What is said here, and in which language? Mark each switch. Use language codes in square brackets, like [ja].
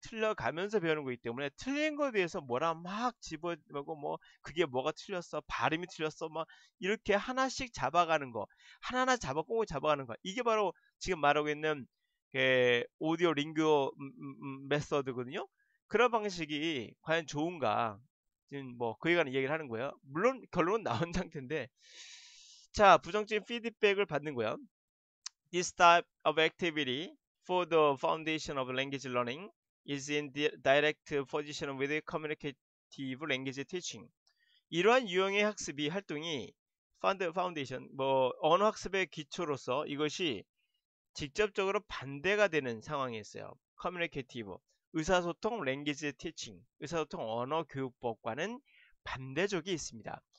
[ko] 틀려가면서 배우는 거기 때문에 틀린 거에 대해서 뭐라 막 집어넣고 뭐 그게 뭐가 틀렸어, 발음이 틀렸어, 막 이렇게 하나씩 잡아가는 거, 하나하나 꼭 잡아가는 거. 이게 바로 지금 말하고 있는 오디오 링교 메서드거든요. 그런 방식이 과연 좋은가? 지금 뭐 그에 관한 얘기를 하는 거예요. 물론 결론은 나온 상태인데, 자 부정적인 피드백을 받는 거야. [en] This type of activity for the foundation of language learning is in the direct position with communicate 랭귀지 티칭. [ko] 이러한 유형의 학습이 활동이 파운데이션 뭐 언어 학습의 기초로서 이것이 직접적으로 반대가 되는 상황이 있어요. 커뮤니케이티브 의사소통 랭귀지 티칭 의사소통 언어 교육법과는 반대적이 있습니다.